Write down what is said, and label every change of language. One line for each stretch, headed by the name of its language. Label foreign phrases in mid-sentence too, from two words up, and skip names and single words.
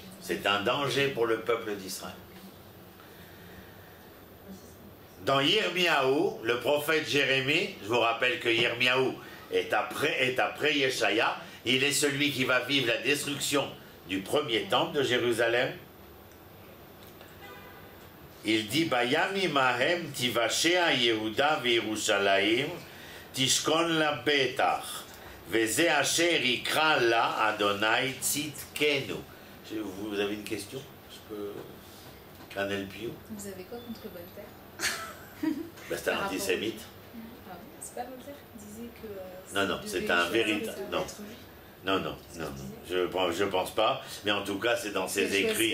French: C'est un danger pour le peuple d'Israël. Dans Yirmiyahu, le prophète Jérémie, je vous rappelle que Yirmiyahu est après Yeshaya, il est celui qui va vivre la destruction du premier temple de Jérusalem. Il dit
Hebrew: בימים ההם תושע יהודה וירושלים תשכון לבטח וזה אשר יקרא לה אדני צדקנו.
French: Vous avez une question? Je peux... Canel Pio. Vous avez quoi contre Voltaire? C'est un antisémite. Ah, c'est pas Voltaire qui disait que... Non, non, c'est un véritable... Non. Non, non, non, je pense pas, mais en tout cas c'est dans ses écrits.